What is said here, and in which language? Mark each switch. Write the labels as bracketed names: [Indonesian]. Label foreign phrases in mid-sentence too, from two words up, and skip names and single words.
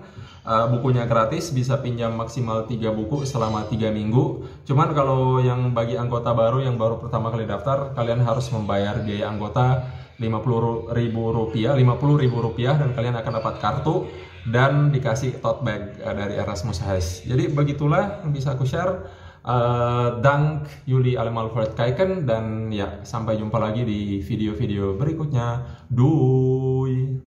[Indonesian] Bukunya gratis, bisa pinjam maksimal 3 buku selama 3 minggu. Cuman kalau yang bagi anggota baru yang baru pertama kali daftar, kalian harus membayar biaya anggota Rp50.000 dan kalian akan dapat kartu dan dikasih tote bag dari Erasmus Huis. Jadi begitulah yang bisa aku share. [Dutch] Dank Jullie allemaal voor het kijken [Indonesian] dan ya sampai jumpa lagi di video-video berikutnya. [Dutch] Doei!